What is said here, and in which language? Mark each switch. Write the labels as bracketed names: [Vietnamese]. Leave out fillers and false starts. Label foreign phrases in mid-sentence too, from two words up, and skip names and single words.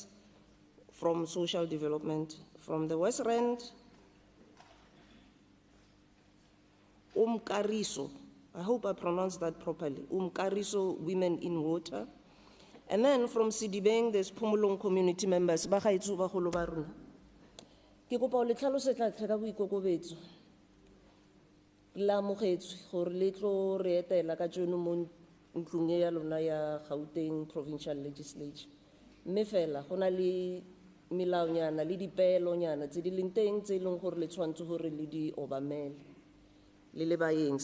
[English] From social development. From the West Rand, Umkariso, I hope I pronounced that properly, Umkariso Women in Water. And then from Sidibeng, there's Pumulong community members, [Tswana] Bagaitsu Bagolo ba rona. Ke kopa le tlhalose tla tlheka boikokobetso. La amogetswe gore le tlo re etela ka tšono mo ntlong e ya lona ya Gauteng Provincial Legislature. Mme fela go na le melaonyana le dipeelonyana tse di leng teng tse e leng gore le tshwanetse gore le di obamele le le baeng.